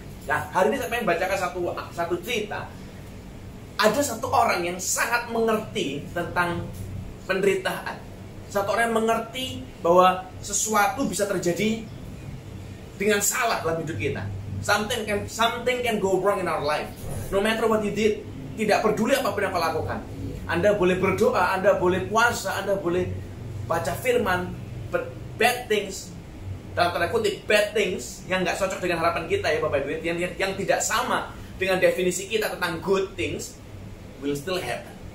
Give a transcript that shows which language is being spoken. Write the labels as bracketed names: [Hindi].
[Indonesian] Nah, hari ini saya ingin bacakan satu cerita. Ada satu orang yang sangat mengerti tentang penderitaan. Satu orang yang mengerti bahwa sesuatu bisa terjadi dengan salah dalam hidup kita. [English] Something can go wrong in our life. No matter what you did, [Indonesian] tidak peduli apapun yang kau lakukan. Anda boleh berdoa, Anda boleh puasa, Anda boleh baca firman, [English] but bad things, [Indonesian] dalam tanda kutip [English] bad things [Indonesian] yang nggak cocok dengan harapan kita ya Bapak Ibu, yang tidak sama dengan definisi kita tentang [English] good things, will still happen.